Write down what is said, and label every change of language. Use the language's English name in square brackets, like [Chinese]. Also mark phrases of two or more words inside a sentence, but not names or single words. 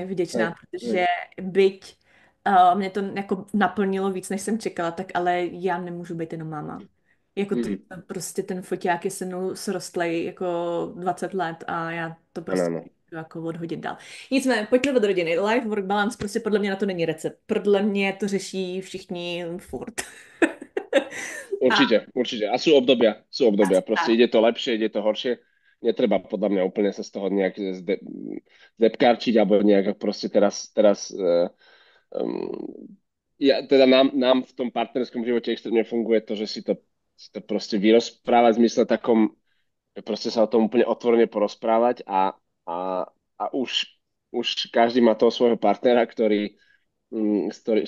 [Slovak] Hej, [Czech] vděčná, [Slovak] hej. [Czech] protože byť mě to jako naplnilo víc, než jsem čekala, tak ale já nemůžu být jenom máma. Jako to, Mm, prostě ten foťák je se mnou srostlej jako 20 let a já to [Slovak] áno, [Czech] prostě [Slovak] áno. [Czech] nemůžu jako odhodit dál. Nicméně, pojďme od rodiny. [English] Life-work balance, [Czech] prostě podle mě na to není recept. Podle mě to řeší všichni furt. A [Slovak] Určite, určite. A sú obdobia. Proste [Czech] tak, [Slovak] ide to lepšie, ide to horšie. Netreba podľa mňa úplne sa z toho nejak zdepkárčiť alebo nejak proste teraz um, ja, teda nám v tom partnerskom živote extrémne funguje to, že si to si to proste vyrozprávať v zmysle takom, že proste sa o tom úplne otvorene porozprávať a už každý má toho svojho partnera, s